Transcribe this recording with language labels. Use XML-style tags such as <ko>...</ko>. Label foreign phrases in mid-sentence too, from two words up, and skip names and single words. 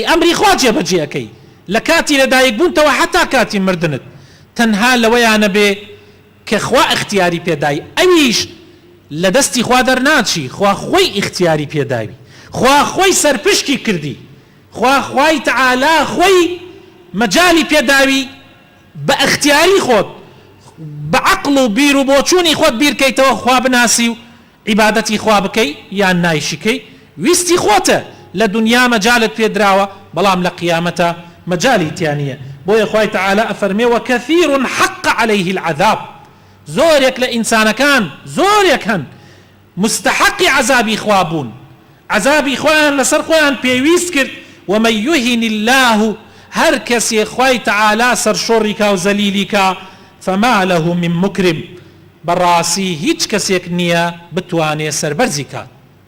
<ckb>ئەمری خوا جێبەجێەکەی لە کاتی لەدایک بوونتەوە حتا کاتی مردنت، تەنها لەوەیانە بێ کە خوا اختیاری پێدای، ئەویش لە دەستی خوا دەرناچی، خوا خۆی اختیاری پێداوی، خوا خۆی سەرپشکی کردی، خوا خوای تەعالا خۆی مەجالی پێداوی بە اختیاری خۆت، بە عەقڵ و بیر و بۆچوونی خۆت بیرکەیتەوە خوا بناسی و عیبادەتی خوا بکەی یان نایشیکەی، ویستی خۆتە. لە دنیا مەجالت پێدراوە بەڵام لە قیامەتە مەجالی تیانە. بۆیە خوای تەعالا ئەفەرمێ</ckb> <ar>وەکەثیر حق عليه العذاب،</ar> <ckb>زۆرێک لە ئینسانەکان زۆرێک هەن مستحقی عذابی خوا بوون، عذابی خۆیان لەسەر خۆیان پێویست کرد.</ckb> <ar>ومن يهن الله،</ar> <ckb>هەر کەسێ خوای تەعالا سەرشۆڕی کا و زەلیلی کا،</ckb> <ar>فما له من مکرم،</ar> <ckb>بەڕاستی هیچ کەسێک نییە بتوانێ سەربەرزی کات.</ckb>